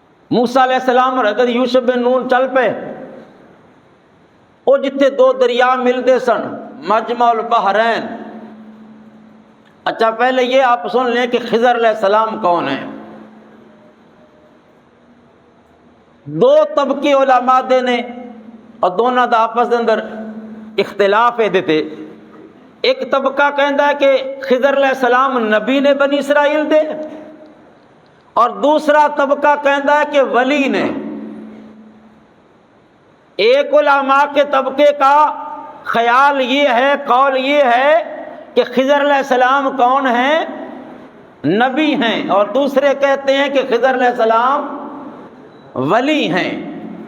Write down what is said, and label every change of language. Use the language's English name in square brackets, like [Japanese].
[Punjabi] موسیٰ علیہ السلام اور حضرت یوشع بن نون چل پے. وہ جتھے 2 دریا ملتے سن، مجمع البحرین. [Urdu] اچھا پہلے یہ آپ سن لیں کہ خضر علیہ السلام کون ہیں. [Punjabi] 2 طبقے علماء دے نے اور دونوں دا آپس دے اندر اختلاف ہے دیتے. ایک طبقہ کہندا ہے کہ خضر علیہ السلام نبی نے بنی اسرائیل دے، اور دوسرا طبقہ کہندا ہے کہ ولی نے. [Urdu] ایک علماء کے طبقے کا خیال یہ ہے، قول یہ ہے کہ خضر علیہ السلام کون ہیں؟ نبی ہیں، اور دوسرے کہتے ہیں کہ خضر علیہ السلام ولی ہیں.